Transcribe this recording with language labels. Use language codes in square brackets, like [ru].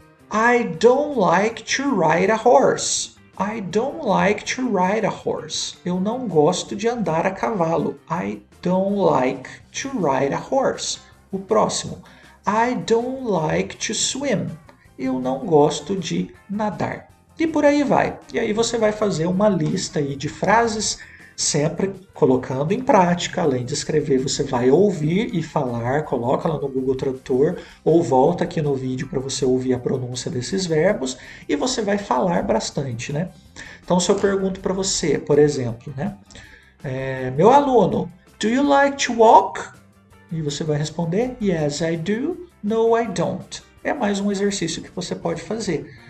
[en] I don't like to ride a horse. I don't like to ride a horse. [pt] Eu não gosto de andar a cavalo. [en] I don't like to ride a horse. [pt] O próximo. [en] I don't like to swim. [pt] Eu não gosto de nadar. E por aí vai. E aí você vai fazer uma lista aí de frases, sempre colocando em prática. Além de escrever, você vai ouvir e falar, coloca lá no Google Tradutor ou volta aqui no vídeo para você ouvir a pronúncia desses verbos e você vai falar bastante, né? Então, se eu pergunto para você, por exemplo, né? Meu aluno, [en] do you like to walk? [pt] E você vai responder, [en] yes, I do. No, I don't. [pt] É mais um exercício que você pode fazer.